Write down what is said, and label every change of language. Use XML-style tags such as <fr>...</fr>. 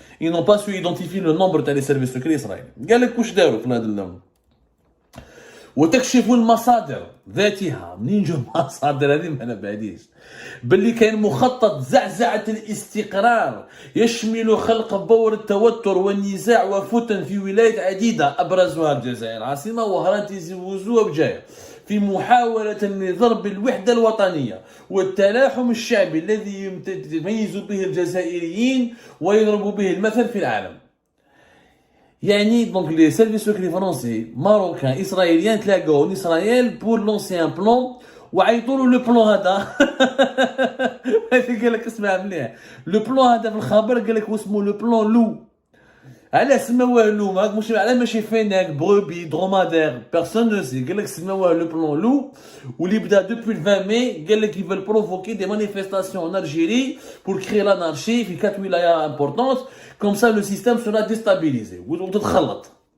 <fr>Ils n'ont pas su identifier le nombre des services secrets israéliens.</fr> <ar>قال لك واش داروا في هذا وتكشف المصادر ذاتها. منين جو المصادر هذه ما على باليش باللي كاين مخطط زعزعة الاستقرار يشمل خلق بور التوتر والنزاع وفتن في ولايات عديدة أبرزها الجزائر العاصمة وهران تيزي وزو وبجاية في محاولة لضرب الوحدة الوطنية والتلاحم الشعبي الذي يتميز به الجزائريين ويضرب به المثل في العالم. يعني</ar> <fr>donc les services secrets français, marocains, israéliens</fr> <ar>تلاقوا</ar> <fr>en Israël pour lancer un plan</fr> <ar>وعيطوا له لو بلون هذا. قال لك اسمع مليح لو بلون هذا في الخبر قال لك اسمه لو بلون لو. علاه سموه لو مش علاه ماشي فيناك بروبي درomadaire</ar> <fr>personne ne sait.</fr> <ar>قال لك سموه لو بلون لو واللي بدا</ar> <fr>depuis le 20 mai قال لك ils veulent provoquer des manifestations en Algérie pour créer l'anarchie في 4 wilayas importantes comme ça le système sera déstabilisé</fr> <ar>وتتخلط.</ar>